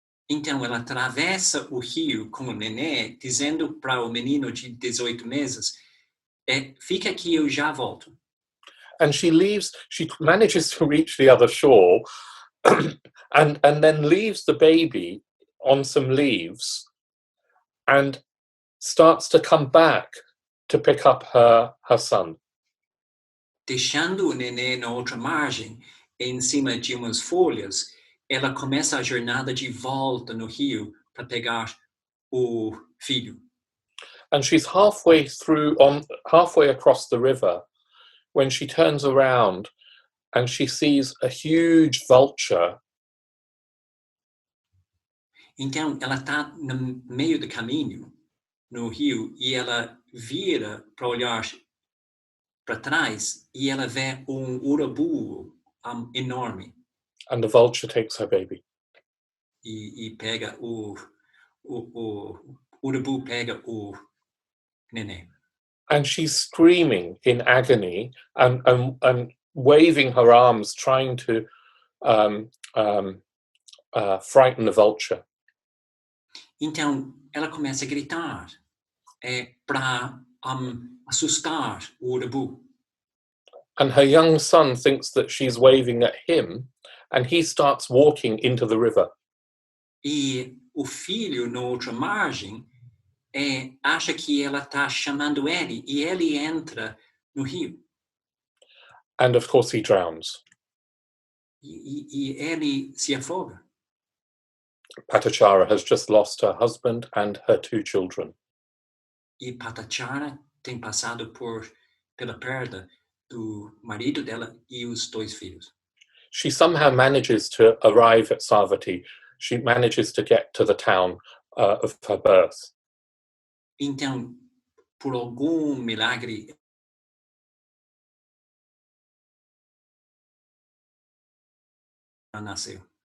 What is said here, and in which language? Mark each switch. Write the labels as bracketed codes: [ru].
[pt] Então, ela atravessa o rio com o nenê, dizendo para o menino de 18 meses, fica aqui, eu já volto. [en] And she manages to reach the other shore and then leaves the baby on some leaves and starts to come back to pick up her son. [pt] Deixando o nenê na outra margem, em cima de umas folhas, ela começa a jornada de volta no rio para pegar o filho. [en] And she's halfway across the river when she turns around and she sees a huge vulture. [pt] Então, ela está no meio do caminho, no rio, e ela vira para olhar para trás e ela vê urubu enorme. [en] And the vulture takes her baby. [pt] E pega o urubu pega o neném. [en] And she's screaming in agony and waving her arms, trying to frighten the vulture. [pt] Então, ela começa a gritar para assustar o urubu. [en] And her young son thinks that she's waving at him, and he starts walking into the river. [pt] E o filho, na outra margem, acha que ela está chamando ele, e ele entra no rio. [en] And of course he drowns. [pt] E ele se afoga. [en] Patachara has just lost her husband and her 2 children. [pt] E Patachara tem passado pela perda do marido dela e os 2 filhos. [en] She somehow manages to arrive at Savatthi. She manages to get to the town of her birth. [pt] Então, por algum milagre, ela nasceu.